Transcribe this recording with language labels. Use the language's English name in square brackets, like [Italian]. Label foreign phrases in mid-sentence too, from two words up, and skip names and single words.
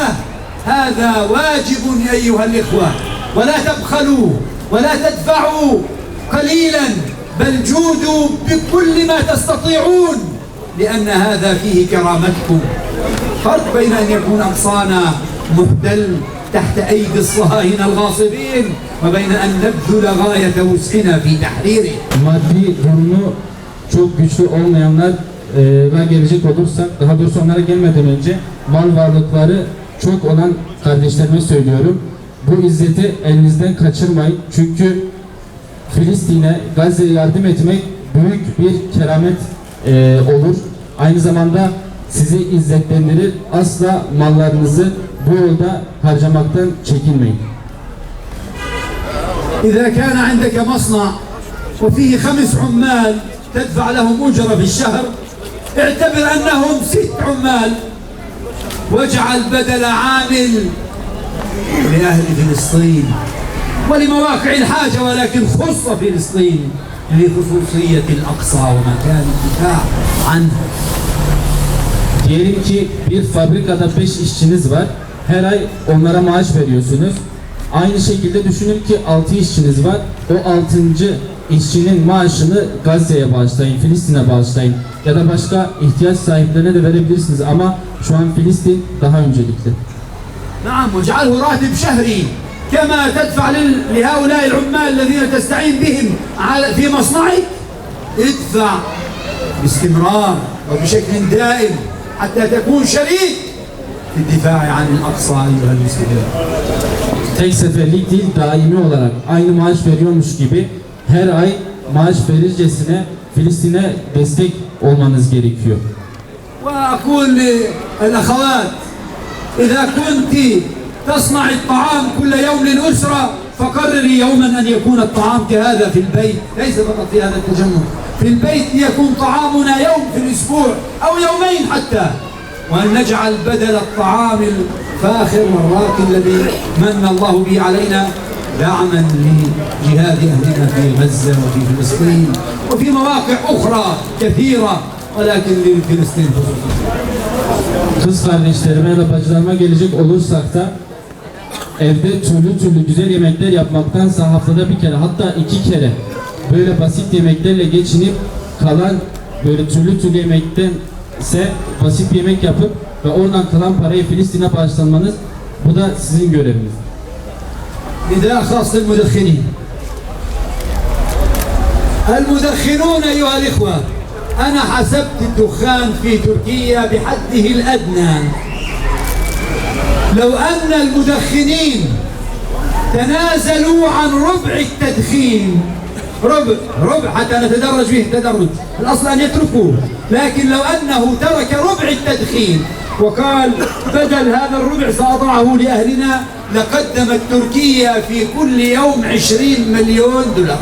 [Arabic] هذا واجب أيها الإخوة، ولا تبخلوا ولا تدفعوا قليلا، بل جودوا بكل ما تستطيعون، لأن هذا فيه كرامتكم. فرق بين أن يكون أقصانا محتل تحت أيدي الصهاينة الغاصبين وبين أن نبذل غاية وسعنا في تحريره. [Turkish] Maddi durumu çok güçlü olmayanlara gelecek olursak, daha doğrusu onlara gelmeden önce mal varlıkları çok olan kardeşlerime söylüyorum. Bu izzeti elinizden kaçırmayın. Çünkü Filistin'e, Gazze'ye yardım etmek büyük bir keramet olur. Aynı zamanda sizi izzetlendirir. Asla mallarınızı bu yolda harcamaktan çekinmeyin. [Arabic] إذا كان عندك مصنع وفيه 5 عمال تدفع لهم أجرة في الشهر، اعتبر أنهم 6 عمال، واجعل بدل عامل لأهل فلسطين ولمواقع الحاجة، ولكن خص فلسطين لخصوصية الأقصى ومكان الدفاع عنه. [Turkish] Diyelim ki bir fabrikada 5 işçiniz var. Her ay onlara maaş veriyorsunuz. Aynı şekilde düşünün ki 6 işçiniz var. O 6. işçinin maaşını Gazze'ye bağışlayın, Filistin'e bağışlayın. Ya da başka ihtiyaç sahiplerine de verebilirsiniz. Ama şu an Filistin daha öncelikli. [Arabic] نعم، واجعله راتب شهري كما تدفع لهؤلاء العمال الذين تستعين بهم في مصنعك. ادفع باستمرار وبشكل دائم حتى تكون شريك في الدفاع عن الأقصى أيها المسلمين. [Turkish] Tek seferlik değil, daimi olarak aynı maaş veriyormuş gibi her ay maaş verircesine Filistin'e destek olmanız gerekiyor. [Arabic] وأقول للأخوات إذا كنت تصنع الطعام كل يوم للأسرة فقرري يوما أن يكون الطعام كهذا في البيت، ليس فقط في هذا التجمع، في البيت يكون طعامنا يوم في الأسبوع أو يومين حتى، وأن نجعل بدل الطعام الفاخر والراقي الذي من الله به علينا دعما لجهاد أهلنا في غزة وفي فلسطين وفي مواقع أخرى كثيرة، ولكن لفلسطين خصوصا. [Turkish] Kız kardeşlerime ya da bacılarıma gelecek olursak da evde türlü güzel yemekler yapmaktansa haftada bir kere, hatta 2 kere böyle basit yemeklerle geçinip kalan böyle türlü yemektense basit bir yemek yapıp ve oradan kalan parayı Filistin'e bağışlanmanız, bu da sizin göreviniz. [Arabic] نداء خاص للمدخنين. المدخنون أيها الإخوة، أنا حسبت الدخان في تركيا بحده الأدنى. لو أن المدخنين تنازلوا عن ربع التدخين، ربع حتى نتدرج به التدرج، الأصل أن يتركوه، لكن لو أنه ترك ربع التدخين وقال بدل هذا الربع سأضعه لأهلنا، لقدمت تركيا في كل يوم 20 مليون دولار.